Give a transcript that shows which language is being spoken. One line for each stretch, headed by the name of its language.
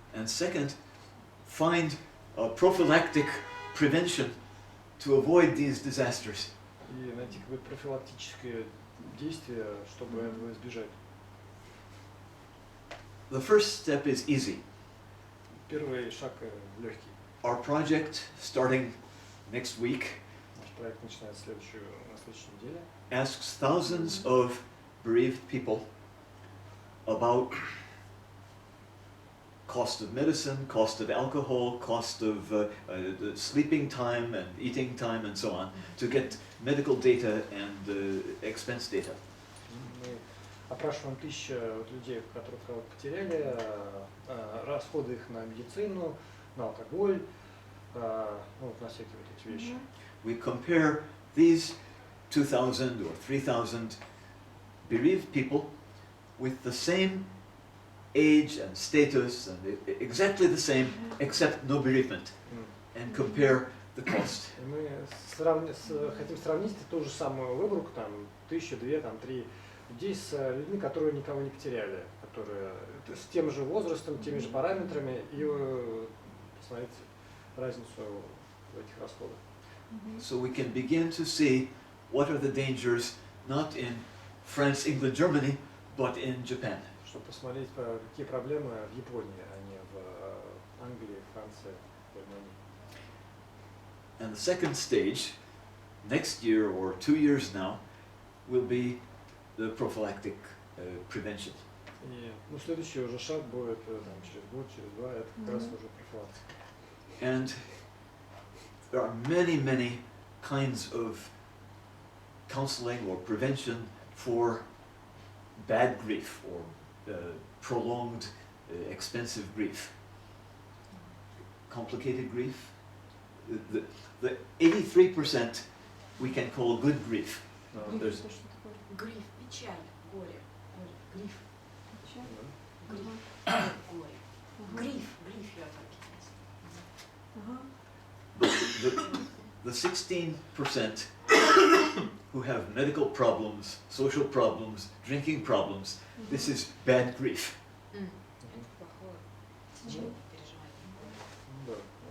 English: And second, find a prophylactic prevention to avoid these disasters.
Russian: И найти какое-то профилактическое действие, чтобы этого избежать.
English: The first step is easy.
Russian: Первый шаг легкий.
English: Our project, starting next week,
Russian: Наш проект начинается на следующей неделе.
English: asks thousands of bereaved people about cost of medicine, cost of alcohol, cost of the sleeping time and eating time and so on, to get medical data and expense data.
Russian: Мы опрашиваем 1000 вот людей, которые кого-то потеряли, расходы их на медицину, на алкоголь, ну, вот на всякие вот эти вещи.
English: We compare these 2,000 or 3,000 bereaved people with the same age and status and exactly the same except no bereavement, and compare the cost.
Russian: И мы хотим сравнить ту же самую выборку, там 1000, 2, там 3 людей с людьми, которые никого не потеряли, которые с тем же возрастом, теми же параметрами, и посмотреть разницу в этих расходах.
English: So we can begin to see what are the dangers not in France, England, Germany, but in Japan.
Russian: Чтобы посмотреть, какие проблемы в Японии, а не в Англии, Франции, Германии.
English: And the second stage, next year or 2 years now, will be the prophylactic prevention.
Russian: И, ну, следующий уже шаг будет там, через год, через 2, это как раз уже профилактика.
English: And there are many, many kinds of counseling or prevention for bad grief or prolonged, expensive grief. Complicated grief. The 83% we can call good grief. There's
Russian: Гриф, печаль, горе. Гриф, Печаль. гриф, горе. Гриф, я так.
English: the 16% who have medical problems, social problems, drinking problems, this is bad grief.
Russian: Плохое течение, переживание.